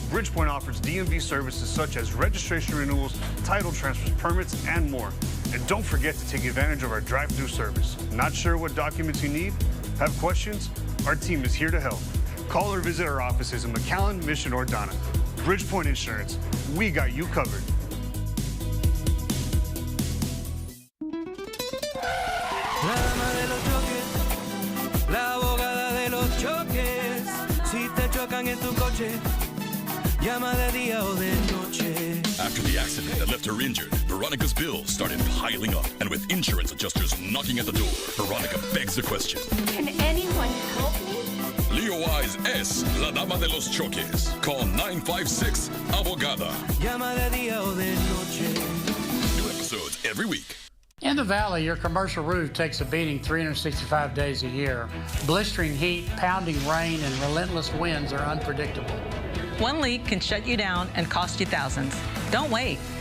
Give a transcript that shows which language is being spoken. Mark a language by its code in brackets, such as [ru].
[en] Bridgepoint offers DMV services such as registration renewals, title transfers, permits, and more. And don't forget to take advantage of our drive-through service. Not sure what documents you need? Have questions? Our team is here to help. Call or visit our offices in McAllen, Mission, or Donna. Bridgepoint Insurance, we got you covered. [es] La dama de los choques, la abogada de los choques. Si te chocan en tu coche, llama de día o de noche. [en] After the accident that left her injured, Veronica's bills started piling up. And with insurance adjusters knocking at the door, Veronica begs the question. Can anyone help me? [es] Leo Wise es la dama de los choques. [en] Call 956 Abogada. [es] Llama de día o de noche. [en] New episodes every week. In the Valley, your commercial roof takes a beating 365 days a year. Blistering heat, pounding rain, and relentless winds are unpredictable. One leak can shut you down and cost you thousands. Don't wait.